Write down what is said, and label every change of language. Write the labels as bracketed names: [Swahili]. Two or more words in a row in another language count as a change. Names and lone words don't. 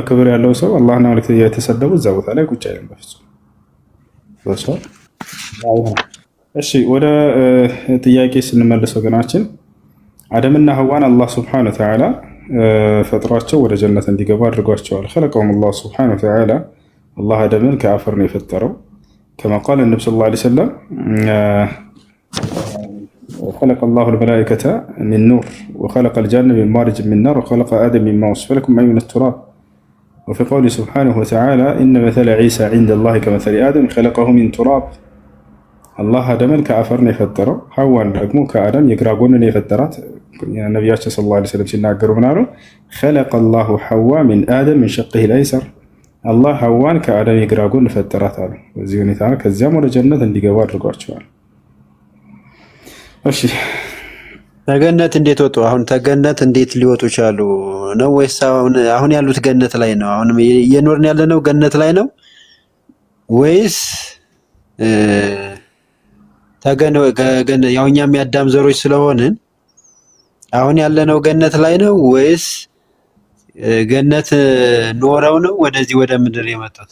[Amharic] ክብር ያለው ሰው አላህና መልእክተኛው የተሰደቡ እዛ ቦታ ላይ ቁጭ አይልም በፍጹም። እሺ ወደ ጥያቄ ስንመለስ ወገናችን አደምና ሐዋን [Arabic] الله سبحانه وتعالى [Amharic] ፈጥሯቸው ወደ ጀነት እንዲገቡ አድርጓቸዋል። [Arabic] خلقهم الله سبحانه وتعالى [Amharic] አላህ አደምን ከአፈር ነው የፈጠረው። [Arabic] كما قال النبي صلى الله عليه وسلم خلق الله الملائكة من نور وخلق الجنة من مارج من نار وخلق آدم مما وصف لكم أي من التراب. وفي قوله سبحانه وتعالى إن مثل عيسى عند الله كمثل آدم خلقه من تراب. [Amharic] الله آدمን ከአፈር ነው የፈጠረው። ሐዋን ደግሞ ከአደም የግራ ጎን ነው የፈጠራት። ነብያችን [Arabic] صلى الله عليه وسلم [Amharic] ሲናገሩ ምን አሉ? [Arabic] خلق الله حواء من آدم من شقه الأيسر [Amharic] አላህ ሐዋን ከአደም የግራ ጎን ፈጠራት አሉ። በዚህ ሁኔታ ከዚያም ወደ ጀነት እንዲገቡ አድርጓቸዋል። እሺ ተገነት እንዴት ወጡ? አሁን ተገነት እንዴት ሊወጡ ቻሉ ነው? ወይስ አሁን ያሉት ገነት ላይ ነው? አሁን እየኖርን ያለነው ገነት ላይ ነው ወይስ ያው እኛም የአዳም ዘሮች ስለሆንን አሁን ያለነው ገነት ላይ ነው ወይስ ገነት ኖረው ነው ወደዚህ ወደ ምድር የመጡት?